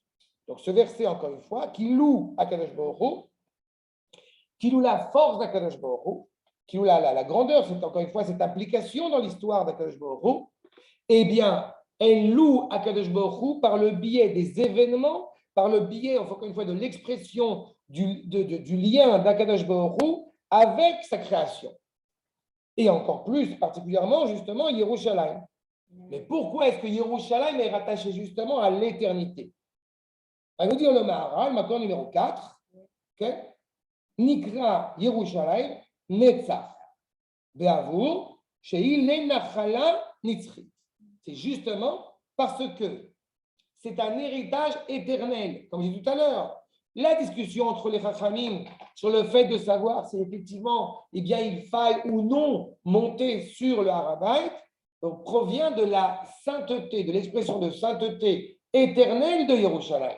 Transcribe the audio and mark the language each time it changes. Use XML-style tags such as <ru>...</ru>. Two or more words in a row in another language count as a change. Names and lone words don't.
<fr>Donc ce verset, encore une fois, qui loue Akadosh Baruch Hu, qui loue la force d'Akadosh Baruch Hu, qui loue la grandeur, c'est encore une fois cette implication dans l'histoire d'Akadosh Baruch Hu, eh bien, elle loue Akadosh Baruch Hu par le biais des événements, par le biais, encore une fois, de l'expression du lien d'Akadosh Baruch Hu avec sa création. Et encore plus, particulièrement, justement, Yerushalayim. Mais pourquoi est-ce que Yerushalayim est rattaché justement à l'éternité? On va nous dire le Maharal, maintenant numéro 4. Okay?</fr> <he>נקרא ירושלים נצח. בעבור שהיא לנחלה נצחית.</he> <fr>C'est justement parce que c'est un héritage éternel. Comme j'ai dit tout à l'heure, la discussion entre les Chachamim sur le fait de savoir si effectivement, eh bien, il faille ou non monter sur le Har-Bayit, donc provient de la sainteté, de l'expression de sainteté éternelle de Yerushalayim.</fr>